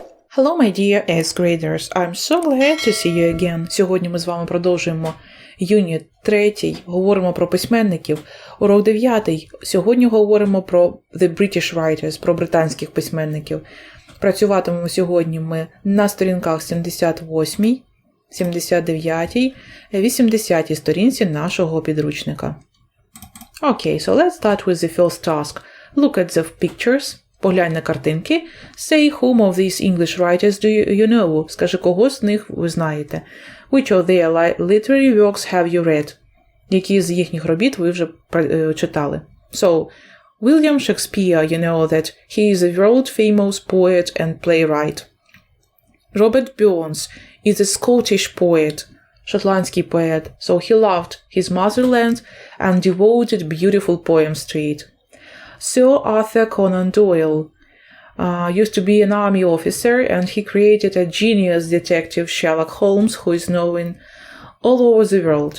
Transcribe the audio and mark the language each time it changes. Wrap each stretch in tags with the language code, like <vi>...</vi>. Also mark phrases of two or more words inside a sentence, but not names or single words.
<en>Hello, my dear 8th graders. I'm so glad to see you again.</en> <uk>Сьогодні ми з вами продовжуємо юніт 3, говоримо про письменників. Урок 9. Сьогодні говоримо про</uk> <en>the British writers,</en> <uk>про британських письменників. Працюватимемо сьогодні ми на сторінках 78, 79, 80 сторінці нашого підручника.</uk> <en>Okay, so let's start with the first task. Look at the pictures.</en> <uk>Поглянь на картинки.</uk> <en>Say whom of these English writers do you know?</en> <uk>Скажи, кого з них ви знаєте.</uk> <en>Which of their literary works have you read?</en> <uk>Які з їхніх робіт ви вже читали?</uk> <en>So, William Shakespeare, you know that he is a world-famous poet and playwright. Robert Burns is a Scottish poet,</en> <uk>шотландський поет.</uk> <en>So he loved his motherland and devoted beautiful poems to it. Sir Arthur Conan Doyle used to be an army officer, and he created a genius detective, Sherlock Holmes, who is known all over the world.</en>